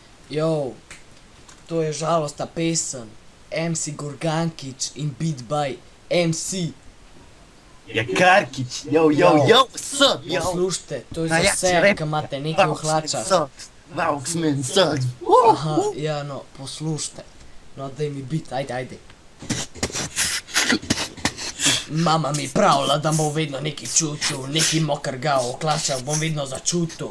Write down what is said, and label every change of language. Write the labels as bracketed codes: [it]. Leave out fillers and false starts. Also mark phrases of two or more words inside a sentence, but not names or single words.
[sl] Jo, to je žalostna pesem. MC Gorgankić in [en] beat by MC. Ja, Karkić, yo, what's up, yo? [sl] Poslušajte, to je za Najjači vse, rap. ki imate nekaj v hlačah. [en] Vauxman sucks. [sl] Aha, ja no, poslušajte. No, daj mi beat, ajde. Mama mi pravila, da bom vedno nekaj čutil, nekaj mokrga v hlačah bom vedno začutil.